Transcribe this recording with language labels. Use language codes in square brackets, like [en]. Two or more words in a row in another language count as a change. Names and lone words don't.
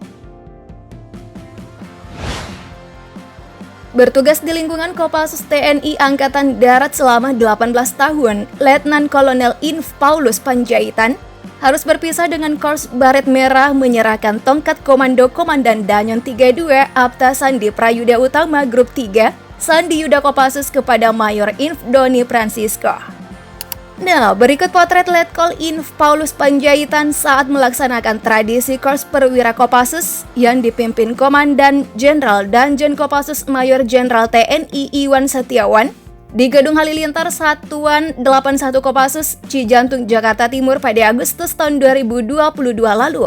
[id] Bertugas di lingkungan Kopassus TNI Angkatan Darat selama 18 tahun, Letnan Kolonel Inf Paulus Panjaitan harus berpisah dengan Korps Baret Merah menyerahkan tongkat komando Komandan Danyon 32 Apta Sandi Prayuda Utama Grup 3 Sandi Yuda Kopassus kepada Mayor Inf Doni Francisco. Nah, berikut potret Letkol Inf Paulus Panjaitan saat melaksanakan tradisi Korps Perwira Kopassus yang dipimpin Komandan Jenderal Danjen Kopassus Mayor Jenderal TNI Iwan Setiawan di Gedung Halilintar Satuan 81 Kopassus, Cijantung, Jakarta Timur pada Agustus tahun 2022 lalu.